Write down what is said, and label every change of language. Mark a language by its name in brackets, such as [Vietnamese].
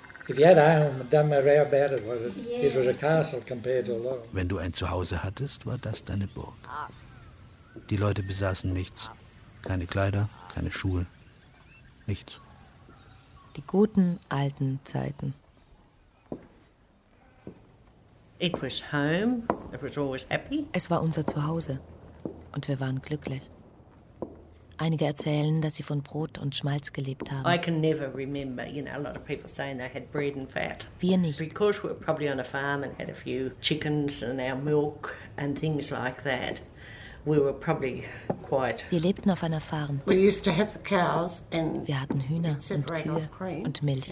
[English] If you had a home, it doesn't matter how bad it was. It was a castle compared to a lot. [German] Wenn du ein Zuhause hattest, war das deine Burg. Die Leute besaßen nichts. Keine Kleider, keine Schuhe. Nichts. Die guten alten Zeiten. [English] It was home. It was always happy. [German] Es war unser Zuhause und wir waren glücklich. Einige erzählen, dass sie von Brot und Schmalz gelebt haben. [English] I can never remember, you know, a lot of people saying they had bread and fat. [German] Wir nicht. [English] Because we were probably on a farm and had a few chickens and our milk and things like that. We were probably quite. [German] Wir lebten auf einer Farm. [English] We used to have the cows and [German] wir hatten Hühner und Kühe und Milch